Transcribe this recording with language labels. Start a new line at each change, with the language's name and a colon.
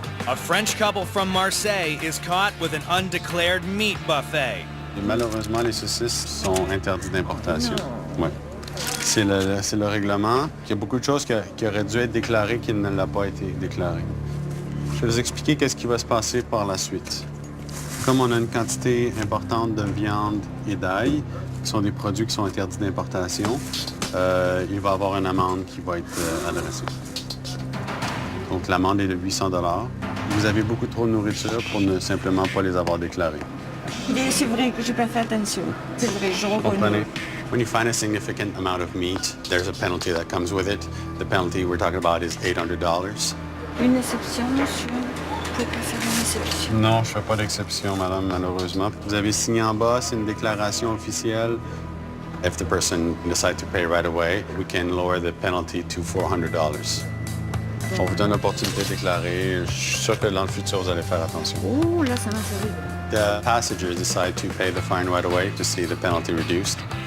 English: a French couple from Marseille is caught with an undeclared meat buffet.
French: Et malheureusement, les saucisses sont interdites d'importation. Ouais. C'est le règlement. Il y a beaucoup de choses qui auraient dû être déclarées qui ne l'ont pas été déclarées. Je vais vous expliquer qu'est-ce qui va se passer par la suite. Comme on a une quantité importante de viande et d'ail, qui sont des produits qui sont interdits d'importation, il va y avoir une amende qui va être adressée. Donc l'amende est de 800 $. Vous avez beaucoup trop de nourriture pour ne simplement pas les avoir déclarées. C'est vrai que j'ai pas fait attention. C'est vrai, je reconnais. Comprenez?
English: When you find a significant amount of meat, there's a penalty that comes with it. The penalty we're talking about is $800.
French: Une exception, monsieur. Vous pouvez pas faire une exception. Non, je fais pas d'exception, madame, malheureusement. Vous avez signé en bas, c'est une déclaration officielle.
English: If the person decides to pay right away, we can lower the penalty to $400.
French: On vous donne l'opportunité de déclarer. Je suis sûr que dans le futur, vous allez faire attention. Oh, là, ça m'a fait rire.
English: The passengers decide to pay the fine right away to see the penalty reduced.